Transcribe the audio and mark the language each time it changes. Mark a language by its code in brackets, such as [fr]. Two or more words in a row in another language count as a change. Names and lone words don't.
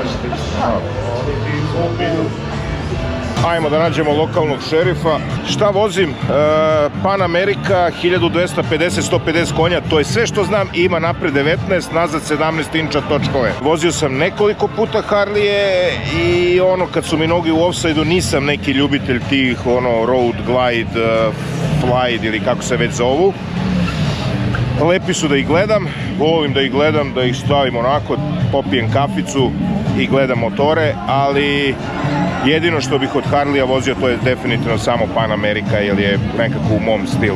[sr] Ajmo da nađemo lokalnog šerifa. Šta vozim? Pan America, 1250-150 konja, to je sve što znam. Ima napred 19, nazad 17 inča točkove. Vozio sam nekoliko puta Harlije i kad su mi noge u offside-u nisam neki ljubitelj tih road glide, flight ili kako se već zovu. Lepi su da ih gledam, volim da ih gledam, da ih stavim onako, popijem kaficu i gledam motore, ali jedino što bih od Harleya vozio to je definitivno samo Pan America, jer je nekako u mom stilu.